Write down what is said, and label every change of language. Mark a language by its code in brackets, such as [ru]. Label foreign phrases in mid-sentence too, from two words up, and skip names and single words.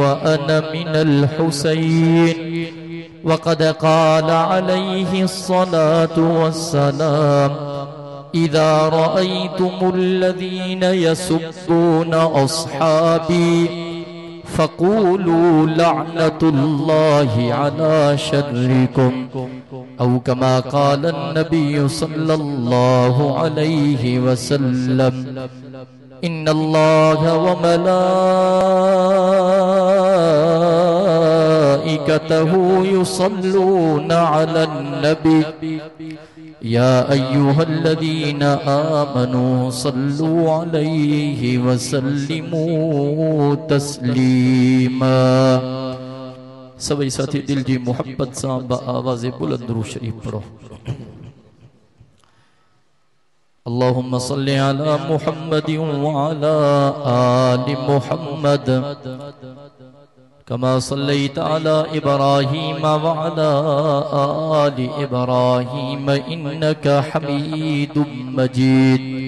[ar] أنا من الحسين وقد قال عليه الصلاة والسلام إذا رأيتم الذين يسبون أصحابي فقولوا لعنة الله على شركم أو كما قال النبي صلى الله عليه وسلم إن الله و ملائكته يصلون على النبي يا أيها الذين آمنوا صلوا عليه وسلموا تسليما. [sd] سڀ ساٿي دل جي محبت سان آواز بلند درود شريف پڙهو. [ar] اللهم صل على محمد وعلى آل محمد كما صليت على إبراهيم وعلى آل إبراهيم إنك حميد مجيد.